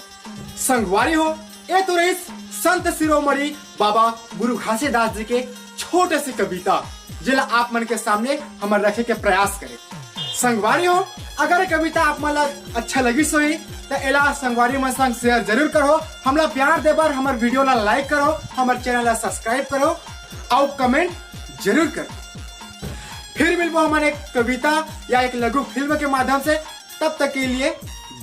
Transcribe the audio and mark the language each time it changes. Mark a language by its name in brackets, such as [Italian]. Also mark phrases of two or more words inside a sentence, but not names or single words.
[Chhattisgarhi] संगवारी हो ए तो रही संत शिरोमणि बाबा गुरु घासीदास जी के छोटे से कविता जिला आप मन के सामने हम रखे के प्रयास करे। संगवारी हो अगर कविता आप मन अच्छा लगी सोई तो एला संगवारी मन संग शेयर जरूर करो, हमला प्यार दे बार हमार वीडियो ला लाइक करो, हमार चैनल ला सब्सक्राइब करो और कमेंट जरूर करो। फिर मिलबो हमारे एक कविता या एक लघु फिल्म के माध्यम से, तब तक के लिए